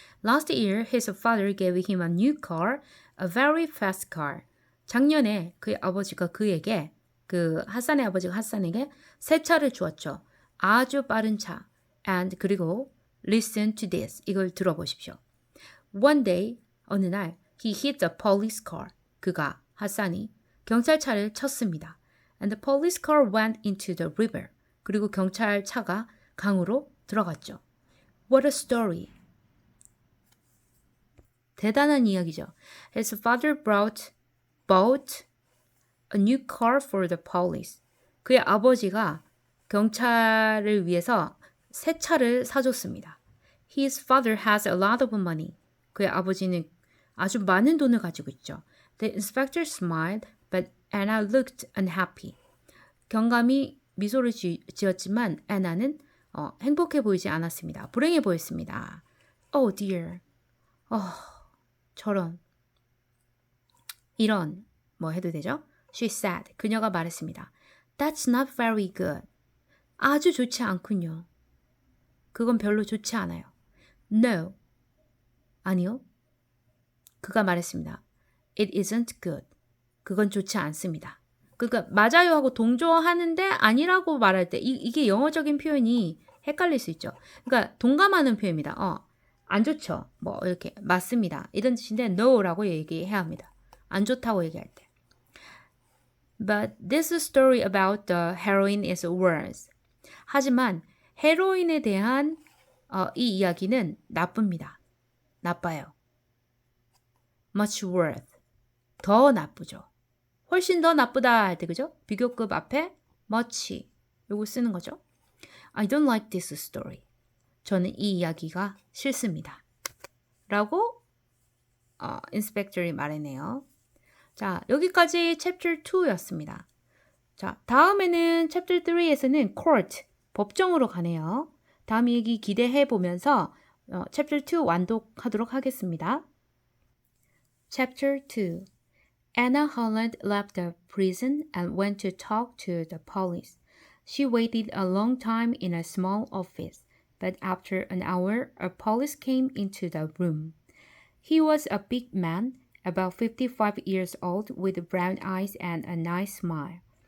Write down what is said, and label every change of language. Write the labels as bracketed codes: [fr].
[en] Last year, his father gave him a new car, a very fast car. [ko] 작년에 그의 아버지가 그에게, 하산의 아버지가 하산에게 새 차를 주었죠. 아주 빠른 차. [en] And [ko] 그리고 [en] listen to this. [ko] 이걸 들어보십시오. [en] One day, [ko] 어느 날, [en] he hit a police car. [ko] 하산이 경찰차를 쳤습니다. [en] And the police car went into the river. [ko] 그리고 경찰차가 강으로 들어갔죠. [en] What a story. [ko] 대단한 이야기죠. [en] His father bought a new car for the police. [ko] 그의 아버지가 경찰을 위해서 새 차를 사줬습니다. [en] His father has a lot of money. [ko] 그의 아버지는 아주 많은 돈을 가지고 있죠. [en] The inspector smiled, but Anna looked unhappy. [ko] 경감이 미소를 지었지만 애나는 행복해 보이지 않았습니다. 불행해 보였습니다. [en] Oh dear. [ko] 저런. 이런. 뭐 해도 되죠? [en] She said. [ko] 그녀가 말했습니다. [en] That's not very good. [ko] 아주 좋지 않군요. 그건 별로 좋지 않아요. [en] No. [ko] 아니요. 그가 말했습니다. [en] It isn't good. [ko] 그건 좋지 않습니다. 그러니까 맞아요 하고 동조하는데 아니라고 말할 때 이게 영어적인 표현이 헷갈릴 수 있죠. 그러니까 동감하는 표현입니다. 안 좋죠. 뭐 이렇게 맞습니다. 이런 뜻인데 no라고 얘기해야 합니다. 안 좋다고 얘기할 때. [en] But this story about the heroin is worse. [ko] 하지만 헤로인에 대한 이 이야기는 나쁩니다. 나빠요. [en] Much worse. [ko] 더 나쁘죠. 훨씬 더 나쁘다 할 때 그죠? 비교급 앞에 much 요거 쓰는 거죠. [en] I don't like this story. [ko] 저는 이 이야기가 싫습니다. 라고 인스펙터이 말했네요. 자, 여기까지 챕터 2였습니다. 자, 다음에는 챕터 3에서는 court, 법정으로 가네요. 다음 얘기 기대해 보면서 챕터 2 완독하도록 하겠습니다. [en] Chapter 2. Anna Holland left the prison and went to talk to the police. She waited a long time in a small office, but after an hour, a police came into the room. He was a big man, about 55 years old, with brown eyes and a nice smile.